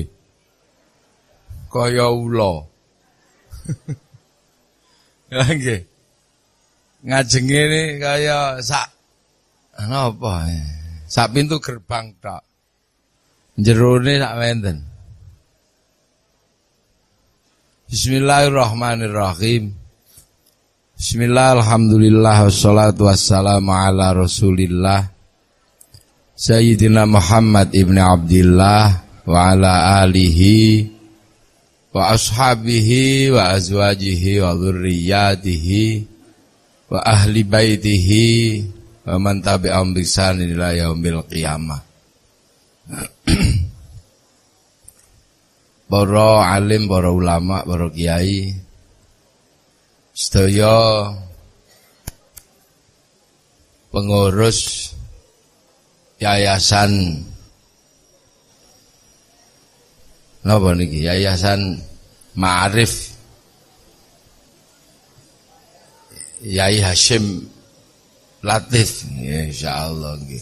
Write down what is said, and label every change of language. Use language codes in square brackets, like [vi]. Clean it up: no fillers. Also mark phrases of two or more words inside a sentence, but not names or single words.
[jv] Kaya ula. Ya nggih. Ngajenge ini kaya sak napa ya? Sak pintu gerbang tok. Jerone sak menten. Bismillahirrahmanirrahim. [ar] بسم الله الحمد لله والصلاة والسلام على رسول الله سيدنا محمد بن عبد الله وعلى آله وأصحابه وأزواجه وذرياته وأهل بيته ومن تبعهم بإحسان إلى يوم القيامة. [jv] Para alim, para ulama, para kiai, sedaya pengurus yayasan napa niki, Yayasan Ma'arif Yai Hasyim Latif, insyaallah nggih.